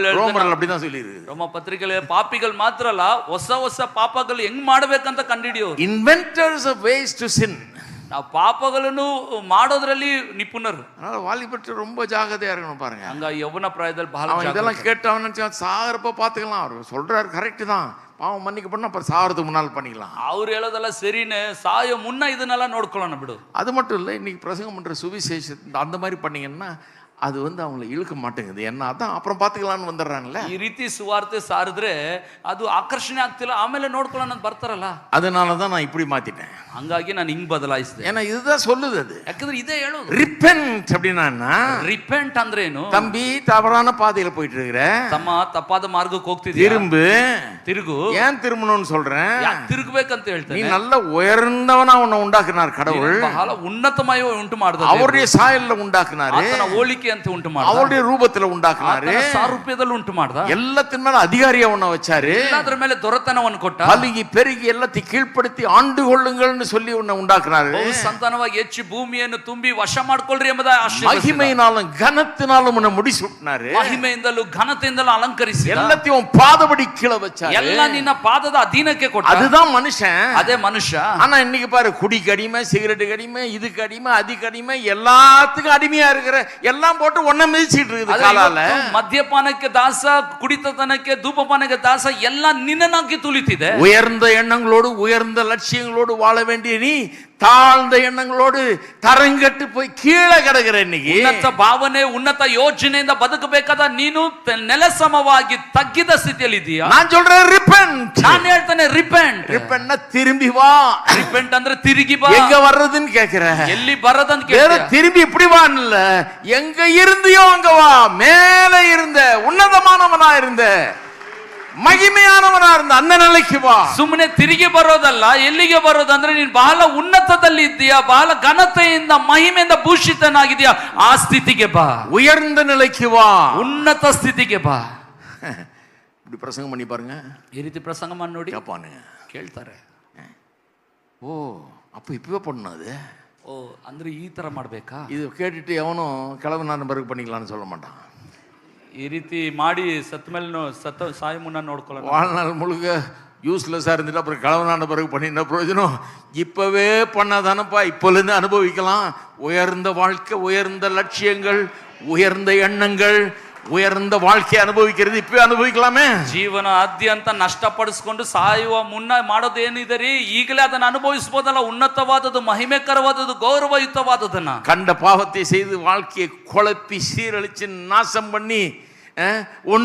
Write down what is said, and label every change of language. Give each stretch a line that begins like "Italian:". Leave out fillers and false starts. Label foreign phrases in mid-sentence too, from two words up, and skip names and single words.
Tamil: ರೋಮರಲ್ಲಿ அப்படிதான் சொல்லிருக்கு.
Kannada: ರೋಮ ಪತ್ರಿಕೆಯಲ್ಲಿ ಪಾಪಿಗಳು ಮಾತ್ರ ಅಲ್ಲ, ಹೊಸ ಹೊಸ ಪಾಪಗಳು ಹೆಂಗ್ ಮಾಡ್ಬೇಕಂತ ಕಂಡಿಡಿಯೋ.
English: Inventors of ways to sin.
Kannada: ನಾವು ಪಾಪಗಳನ್ನು ಮಾಡೋದ್ರಲ್ಲಿ ನಿಪುಣರು.
Tamil: அதனால வாலிபர்கள் ரொம்ப ஜாகிரதையா இருக்கணும் பாருங்க.
Kannada: ಹಂಗ ಯೌವನ ಪ್ರಾಯದಲ್ಲಿ ಬಹಳ
Tamil: அவன் இதெல்லாம் கேட்டவன சாகறப்ப பாத்துக்கலாம். அவர் சொல்றாரு கரெக்ட் தான், பாவம் மன்னிக்கப்படணும், அப்புறம் சாகிறதுக்கு முன்னால் பண்ணிக்கலாம்.
Kannada: ಅವ್ರು ಹೇಳೋದೆಲ್ಲ ಸರಿನೇ, ಸಾಯೋ ಮುನ್ನ ಇದನ್ನೆಲ್ಲ ನೋಡ್ಕೊಳ್ಳೋಣ ಬಿಡು.
Tamil: அது மட்டும் இல்லை, இன்னைக்கு பிரசங்கம் பண்ற சுவிசேஷம் அந்த மாதிரி பண்ணீங்கன்னா அது அவங்களை இழுக்க மாட்டேங்குது. என்ன அதான் அப்புறம் பார்த்துக்கலான்னு வந்துடுறாங்கல்ல.
Kannada: ಈ ರೀತಿ ಸುವಾರ್ತೆ ಸಾರಿದ್ರೆ ಅದು ಆಕರ್ಷಣೆ ಆಗ್ತಿಲ್ಲ, ಆಮೇಲೆ ನೋಡ್ಕೊಳ್ಳೋಣ ಅಂತ ಬರ್ತಾರಲ್ಲ.
Tamil: அதனால தான் நான் இப்படி மாத்திட்டேன்.
Kannada: ಹಂಗಾಗಿ ನಾನು ಹಿಂಗ್ ಬದಲಾಯಿಸಿದೆ.
Tamil: ஏன்னா இதுதான் சொல்லுது. அது
Kannada: ಯಾಕಂದ್ರೆ ಇದೇ ಹೇಳೋದು.
Tamil: ரிப்பென்ட் அப்படின்னா
Kannada: ರಿಪೆಂಟ್ ಅಂದ್ರೆ ಏನು?
Tamil: தம்பி தவறான பாதையில போயிட்டு இருக்கிற,
Kannada: ತಮ್ಮ ತಪ್ಪಾದ ಮಾರ್ಗಕ್ಕೆ ಹೋಗ್ತಿದ್ದೀಯ, ತಿರುಗು.
Tamil: ஏன் திரும்பணும்னு சொல்றேன்,
Kannada: ತಿರುಗಬೇಕಂತ ಹೇಳ್ತೇನೆ.
Tamil: நீ நல்ல உயர்ந்தவனா உன்னை உண்டாக்குனார் கடவுள்.
Kannada: ಬಹಳ ಉನ್ನತಮಯ ಉಂಟು ಮಾಡಿದ
Tamil: அவருடைய சாயல்ல உண்டாக்குனாரு,
Kannada: ಆತನ ಹೋಲಿಕೆ ಅಂತ ಉಂಟು ಮಾಡಿದ,
Tamil: அவருடைய ரூபத்துல உண்டாக்குனாரு,
Kannada: ಸಾರೂಪ್ಯದಲ್ಲಿ ಉಂಟು ಮಾಡಿದ,
Tamil: எல்லாத்தின் மேல அதிகாரியா உன்னை வச்சாரு,
Kannada: ಎಲ್ಲದರ ಮೇಲೆ ದೊರೆತನವನ್ನು ಕೊಟ್ಟ,
Tamil: பலுகி பெருகி எல்லாத்தையும் கீழ்ப்படுத்தி ஆண்டு கொள்ளுங்கள்னு சொல்லி உன்னை உண்டாக்குனாரு.
Kannada: ಸಂತಾನವಾಗಿ ಹೆಚ್ಚಿ ಭೂಮಿಯನ್ನು ತುಂಬಿ ವಶ ಮಾಡ್ಕೊಳ್ರಿ ಎಂಬುದಾಗಿ ಆಶೀರ್ವದಿಸಿದ.
Tamil: மகிமையினாலும் கனத்தினாலும் உன்னை முடிசூட்டினாரு.
Kannada: ಮಹಿಮೆಯಿಂದಲೂ ಘನತೆಯಿಂದಲೂ ಅಲಂಕರಿಸಿ
Tamil: எல்லாத்தையும் பாதபடி கீழே வச்சாரு.
Kannada: ಎಲ್ಲ ನಿನ್ನ ಪಾದದ ಅಧೀನಕ್ಕೆ ಕೊಟ್ಟ.
Tamil: அதுதான் மனுஷன்,
Kannada: ಅದೇ ಮನುಷ್ಯ.
Tamil: ஆனா இன்னைக்கு பாரு, குடிக்கு அடிமை, சிகரெட்டுக்கு அடிமை, இதுக்கு அடிமை, அதுக்கு அடிமை, எல்லாத்துக்கும் அடிமையா இருக்கிற, எல்லாம் போட்டு ஒன்ன மிதிச்சிட்டு இருக்குது காலால.
Kannada: ಮದ್ಯಪಾನಕ್ಕೆ ದಾಸ, ಕುಡಿತನಕ್ಕೆ, ಧೂಮಪಾನಕ್ಕೆ ದಾಸ, ಎಲ್ಲ ನಿನ್ನನ್ನಾಗಿ ತುಳಿತಿದೆ.
Tamil: உயர்ந்த எண்ணங்களோடு உயர்ந்த லட்சியங்களோடு வாழ வேண்டிய நீ தாழ்ந்த எண்ணங்களோடு தரங்கட்டு போய் கீழே கிடக்குற. இன்னைக்கு
Kannada: ಉನ್ನತ ಭಾವನೆ, ಉನ್ನತ ಯೋಜನೆಯಿಂದ ಬದುಕಬೇಕಾದ ನೀನು ನೆಲಸಮವಾಗಿ ತಗ್ಗಿದ ಸ್ಥಿತಿಯಲ್ಲಿ ಇದೀಯಾ.
Tamil: நான் சொல்றேன் ரிப்பென்ட்.
Kannada: ನಾನು ಹೇಳ್ತೇನೆ ರಿಪೆಂಟ್.
Tamil: ரிப்பென்ட்னா திரும்பி வா.
Kannada: ರಿಪೆಂಟ್ ಅಂದ್ರೆ ತಿರುಗಿ ಬಾ.
Tamil: எங்க வர்றதுன்னு கேக்குற,
Kannada: ಎಲ್ಲಿ ಬರದಂತ
Tamil: வேற
Kannada: ಕೇಳ್ತೀಯ.
Tamil: திரும்பி இப்படி வான்னு இல்ல, எங்க இருந்தியோ அங்க வா. மேல இருந்த உன்னதமானவனா இருந்த ಮಹಿಮೆಯಾನವನ அந்த நிலைக்கு வா.
Kannada: ಸುಮ್ಮನೆ ತಿರುಗಿ ಬರೋದಲ್ಲ, ಎಲ್ಲಿಗೆ ಬರೋದಂದ್ರೆ ನೀನು ಬಹಳ ಉನ್ನತದಲ್ಲಿ ಇದ್ದೀಯಾ, ಬಹಳ ಘನತೆಯಿಂದ ಮಹಿಮೆಯಿಂದ ಭೂಷಿತನಾಗಿದೆಯಾ, ಆ ಸ್ಥಿತಿಗೆ ಬಾ.
Tamil: உயர்ந்த நிலைக்கு வா,
Kannada: ಉನ್ನತ ಸ್ಥಿತಿಗೆ ಬಾ.
Tamil: இப்படி பிரசங்கம் பண்ணி பாருங்க,
Kannada: ಈ ರೀತಿ ಪ್ರಸಂಗ ಮಾಡಿ ನೋಡಿ,
Tamil: கேட்பானுங்க,
Kannada: ಕೇಳ್ತಾರೆ.
Tamil: ஓ அப்ப இப்பவே பண்ணணும் அது.
Kannada: ಓ ಅಂದ್ರೆ ಈ ತರ ಮಾಡ್ಬೇಕಾ?
Tamil: இது கேட்டுட்டு எவனும் கிளவு நான் பிறகு பண்ணிக்கலாம்னு சொல்ல மாட்டான்.
Kannada: ಈ ರೀತಿ ಮಾಡಿ ಸತ್ತ ಮೇಲೆ ಸಾಯಿ ಮುನ್ನ ನೋಡ್ಕೊಳ್ಳೋಣ.
Tamil: வாழ்நாள் முழுக்க யூஸ்லெஸ்ஸாக இருந்துட்டு அப்புறம் கிளவனான பிறகு பண்ணின பிரயோஜனம். இப்பவே பண்ணாதானப்பா இப்போலேருந்து அனுபவிக்கலாம். உயர்ந்த வாழ்க்கை, உயர்ந்த லட்சியங்கள், உயர்ந்த எண்ணங்கள், உயர்ந்த வாழ்க்கையை அனுபவிக்கிறது இப்பவே அனுபவிக்கலாமே.
Kannada: ಜೀವನ ಆದ್ಯಂತ ನಷ್ಟಪಡಿಸ್ಕೊಂಡು ಸಾಯುವ ಮುನ್ನ ಮಾಡೋದು ಏನಿದೆ ರೀ, ಈಗಲೇ ಅದನ್ನು ಅನುಭವಿಸಬಹುದಲ್ಲ. ಉನ್ನತವಾದದ್ದು, ಮಹಿಮೆಕರವಾದದ್ದು, ಗೌರವಯುತವಾದದನ್ನ.
Tamil: கண்ட பாவத்தை செய்து வாழ்க்கையை குழப்பி சீரழிச்சு நாசம் பண்ணி ஒன்னு